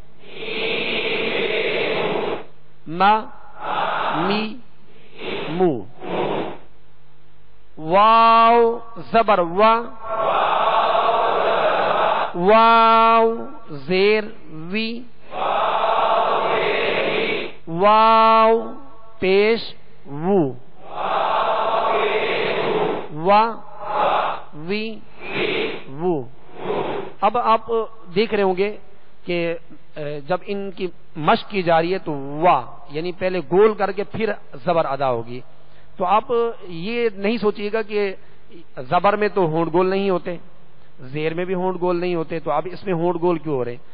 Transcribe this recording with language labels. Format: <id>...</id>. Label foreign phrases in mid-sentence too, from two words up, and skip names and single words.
<ur>ما می مو، واو زبر وا، واو زیر وی، واو پیش وو، وا وی وو۔ اب آپ دیکھ رہے ہوں گے کہ جب ان کی مشق کی جا رہی ہے تو وا یعنی پہلے گول کر کے پھر زبر ادا ہوگی، تو آپ یہ نہیں سوچیے گا کہ زبر میں تو ہونٹ گول نہیں ہوتے، زیر میں بھی ہونٹ گول نہیں ہوتے، تو اب اس میں ہونٹ گول کیوں ہو رہے ہیں؟</ur>